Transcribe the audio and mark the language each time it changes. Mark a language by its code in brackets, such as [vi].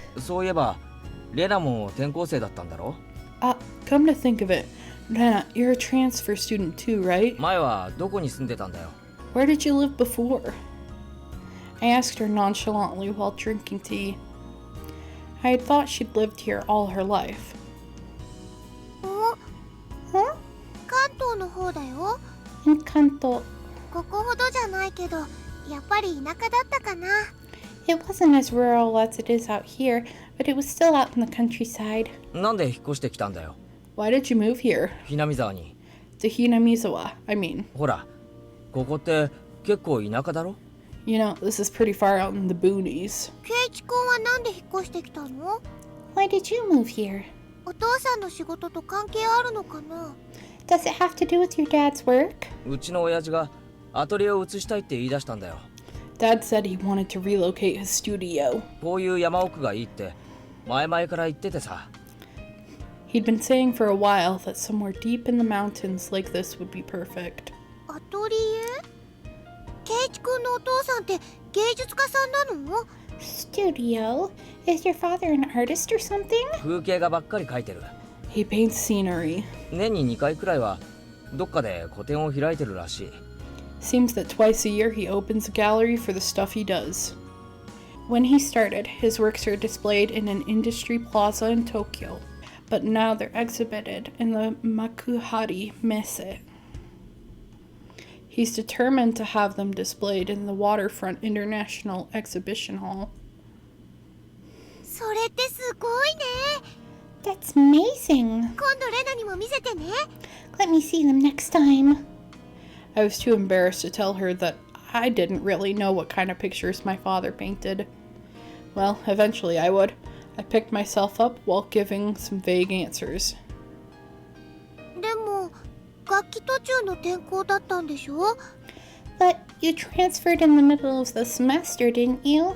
[ja] そういえばレナも転校生だったんだろ？ [en] Come to think of it, Nana, you're a transfer student too, right? [ja] 前はどこに住んでたんだよ？ [en] Where did you live before? I asked her nonchalantly while drinking tea. I had thought she'd lived here all her life. [ja] 関東の方だよ。関東。ここほどじゃないけど、やっぱり田舎だったかな。 [en] It wasn't as rural as it is out here, but it was still out in the countryside. [ja] なんで引っ越してきたんだよ？ [en] Why did you move here? [ja] ひなみ沢に。 [en] To Hinamizawa, I mean. [ja] ほら、ここって結構田舎だろ？ [en] You know, this is pretty far out in the boonies. [ja] ケイチ君はなんで引っ越してきたの？ [en] Why did you move here? [ja] お父さんの仕事と関係あるのかな？ [en] Does it have to do with your dad's work? [ja] うちの親父がアトリエを移したいって言い出したんだよ。 [en] Dad said he wanted to relocate his studio. [ja] こういう山奥がいいって前々から言っててさ。 [en] He'd been saying for a while that somewhere deep in the mountains like this would be perfect. [ja] アトリエ？ケイチ君のお父さんって芸術家さんなの？ [en] Studio? Is your father an artist or something? [ja] 風景画ばっかり描いてる。 [en] He paints scenery. [ja] 年に2回くらいはどっかで個展を開いてるらしい。 [en] Seems that twice a year he opens a gallery for the stuff he does. When he started, his works are displayed in an industry plaza in Tokyo, but now they're exhibited in the Makuhari Messe. He's determined to have them displayed in the Waterfront International Exhibition Hall. [ja] それってすごいね。 [en] That's amazing. [ja] 今度レナにも見せてね。 [en] Let me see them next time. I was too embarrassed to tell her that I didn't really know what kind of pictures my father painted. Well, eventually I would. I picked myself up while giving some vague answers. [ja] でも楽器途中の転校だったんでしょ？ [en] But you transferred in the middle of the semester, didn't you?